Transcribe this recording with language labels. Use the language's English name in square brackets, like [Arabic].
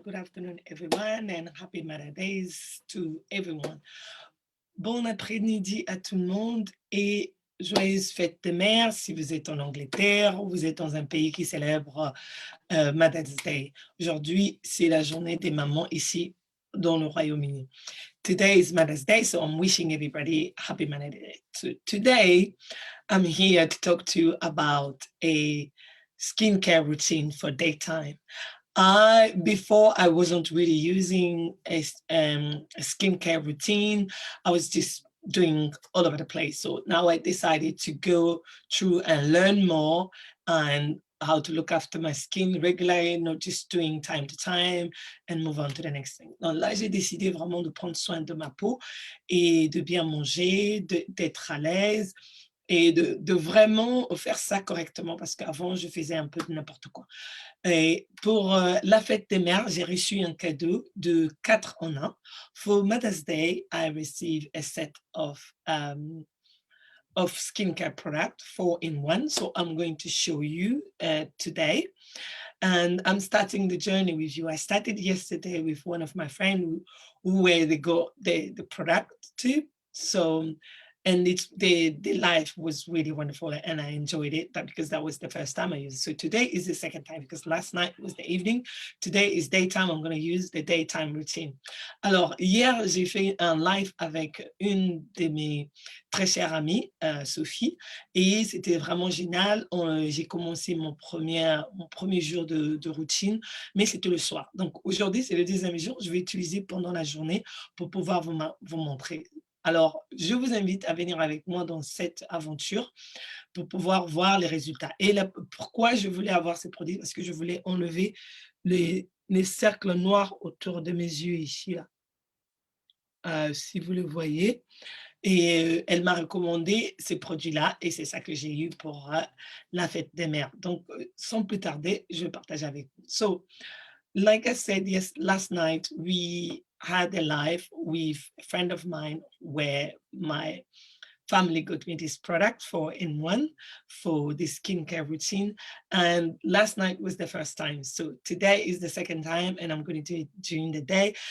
[English] Good afternoon, everyone, and happy Mother Days to everyone. [French] Bon après-midi à tout le monde et joyeuse fête des mères si vous êtes en Angleterre ou vous êtes dans un pays qui célèbre Mother's Day. Aujourd'hui, c'est la journée des mamans ici dans le Royaume-Uni. [English] Today is Mother's Day, so I'm wishing everybody happy Mother's Day. So today, I'm here to talk to you about a skincare routine for daytime. Before I wasn't really using a skincare routine. I was just doing all over the place. So now I decided to go through and learn more and how to look after my skin regularly, not just doing time to time and move on to the next thing. [French] Donc là, j'ai décidé vraiment de prendre soin de ma peau et de bien manger, d'être à l'aise et de vraiment faire ça correctement parce qu'avant, je faisais un peu de n'importe quoi. Et pour la fête des mères, j'ai reçu un cadeau de 4 en 1. [English] For Mother's Day, I received a set of skincare product, 4 in 1. So I'm going to show you today. And I'm starting the journey with you. I started yesterday with one of my friends where they got the product to. So, and the life was really wonderful and I enjoyed it because that was the first time I used it. So today is the second time because last night was the evening. Today is daytime. I'm going to use the daytime routine. [French] Alors, hier, j'ai fait un live avec une de mes très chères amies, Sophie, et c'était vraiment génial. J'ai commencé mon premier jour de routine, mais c'était le soir. Donc aujourd'hui, c'est le deuxième jour. Je vais utiliser pendant la journée pour pouvoir vous montrer. Alors, je vous invite à venir avec moi dans cette aventure pour pouvoir voir les résultats. Et là, pourquoi je voulais avoir ces produits? Parce que je voulais enlever les cercles noirs autour de mes yeux ici, là. Si vous le voyez. Et elle m'a recommandé ces produits-là et c'est ça que j'ai eu pour la fête des mères. Donc, sans plus tarder, je partage avec vous. [English] So, like I said, yes, last night we had a live with a friend of mine where my family got me this product 4 in 1 for the skincare routine. And last night was the first time. So today is the second time, and I'm going to do it during the day.